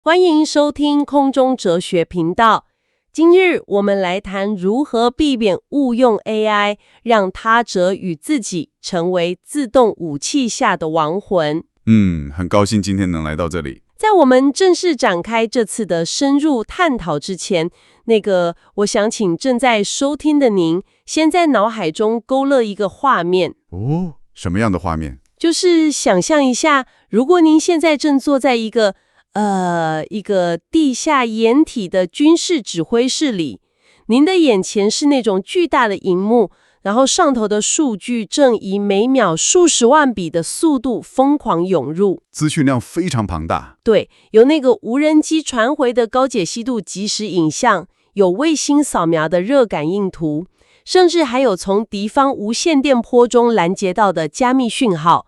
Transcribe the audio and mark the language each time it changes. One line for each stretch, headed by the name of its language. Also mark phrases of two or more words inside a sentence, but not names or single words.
Chinese: 歡迎收聽空中哲學頻道。今日我們來談如何避免誤用 AI， 讓他者與自己成為自動武器下的亡魂。很高興今天能來到這裡。在我們正式展開這次的深入探討之前，我想請正在收聽的您，先在腦海中勾勒一個畫面。哦，什麼樣的畫面？就是想象一下，如果您現在正坐在一個地下掩體的軍事指揮室裡，您的眼前是那種巨大的熒幕，然後上頭的數據正以每秒數十萬筆的速度瘋狂湧入，資訊量非常龐大。對，有那個無人機傳回的高解析度即時影像，有衛星掃描的熱感應圖，甚至還有從敵方無線電波中攔截到的加密訊號。